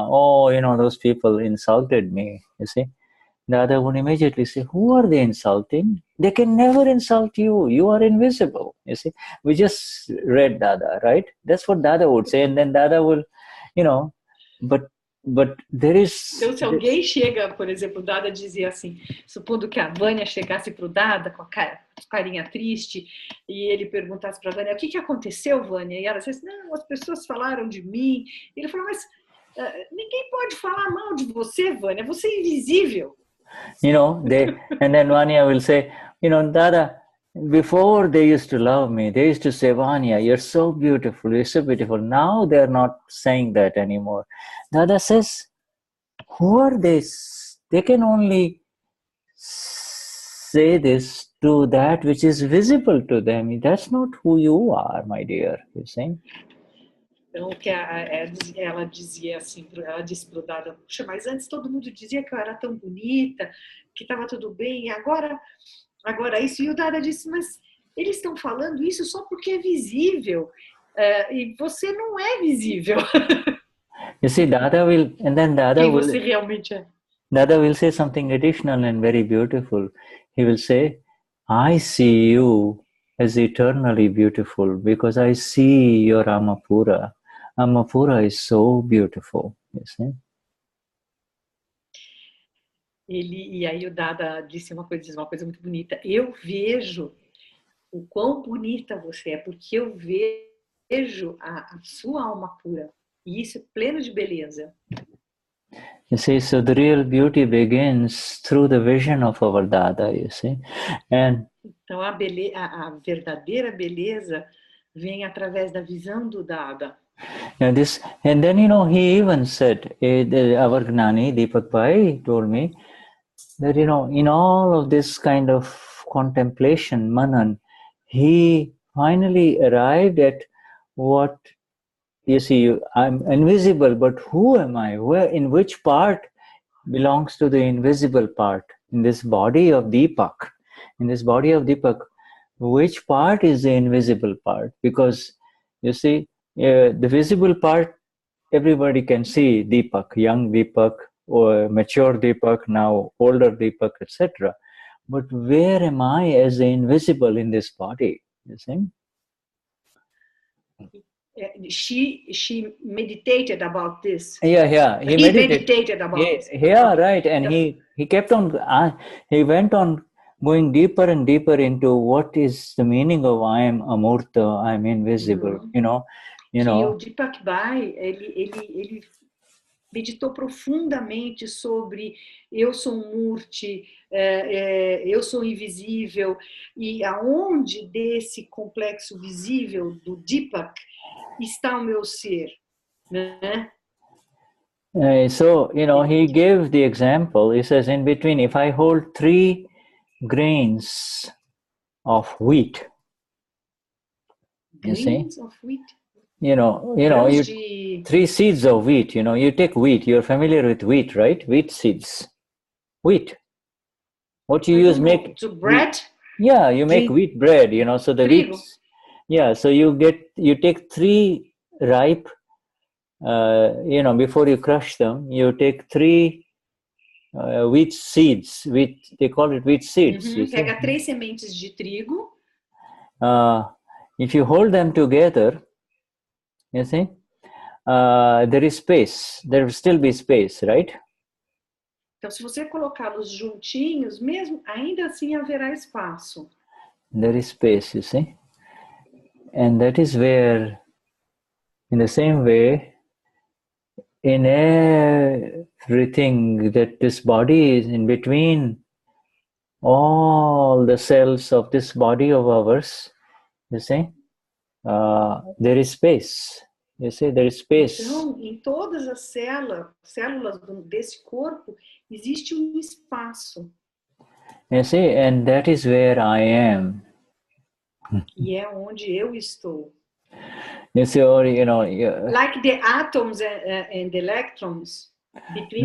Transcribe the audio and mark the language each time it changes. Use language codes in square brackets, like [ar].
[en] Oh, those people insulted me, you see. Dada would immediately say, who are they insulting? They can never insult you. You are invisible, you see. We just read Dada, right? That's what Dada would say. And then Dada will, but there is... [pt] Então, se alguém chega, por exemplo, Dada dizia assim, supondo que a Vânia chegasse para o Dada com a carinha triste, e ele perguntasse para a Vânia, o que aconteceu, Vânia? E ela disse, não, as pessoas falaram de mim. E ele falou, mas ninguém pode falar mal de você, Vânia, você é invisível. [en] And then Vanya will say, Dada, before they used to love me, they used to say, Vanya, you're so beautiful, you're so beautiful. Now they're not saying that anymore. Dada says, who are they? They can only say this to that which is visible to them. That's not who you are, my dear, you see. [pt] Então, ela dizia assim, ela disse para o Dada, puxa, mas antes todo mundo dizia que eu era tão bonita, que estava tudo bem, e agora isso. E o Dada disse, mas eles estão falando isso só porque é visível, e você não é visível. [en] You see, Dada will, and then Dada will... [pt] você realmente é. [en] Dada will say something additional and very beautiful. He will say, I see you as eternally beautiful because I see your Amapura. Amapura is so beautiful, you see. [pt] E aí o Dada disse uma coisa muito bonita. Eu vejo o quão bonita você é, porque eu vejo a sua alma pura. E isso é pleno de beleza. [en] You see, so the real beauty begins through the vision of our Dada, you see. And [pt] então a verdadeira beleza vem através da visão do Dada. [en] And then he even said, our Gnani Deepak Bhai told me that in all of this kind of contemplation, manan, he finally arrived at what, you see, I'm invisible, but who am I? In which part belongs to the invisible part? In this body of Deepak. In this body of Deepak, which part is the invisible part? Because, you see, the visible part, everybody can see Deepak, young Deepak, or mature Deepak, now older Deepak, etc. But where am I as the invisible in this body? You see? She meditated about this. Yeah. He meditated about this. Yeah, right. And he kept on. He went on going deeper and deeper into what is the meaning of I am amurta, I am invisible. You know. [pt] O Deepak Bai, ele meditou profundamente sobre eu sou murti, eu sou invisível, e aonde desse complexo visível do Deepak está o meu ser, né? [en] So, he gave the example. He says, in between, if I hold 3 grains of wheat, Grains of wheat? 3 seeds of wheat, you take wheat. You're familiar with wheat, right? Wheat seeds. Wheat. What you use make... To bread? Yeah, you make wheat bread, so the wheat... Yeah, so you take 3 ripe, before you crush them, you take 3 wheat seeds. They call it wheat seeds. [pt] Pega 3 sementes de trigo. [en] If you hold them together, you see, there is space. There will still be space, right? [pt] Então, se você colocá-los juntinhos, mesmo ainda assim haverá espaço. [en] There is space, you see. And that is where, in the same way, in everything that this body is in between, all the cells of this body of ours, you see, there is space. You see, there is space. [pt] Então, em todas as células desse corpo, existe espaço. [en] You see, and that is where I am. [pt] E é onde eu estou. [en] You see, or like the atoms and the electrons between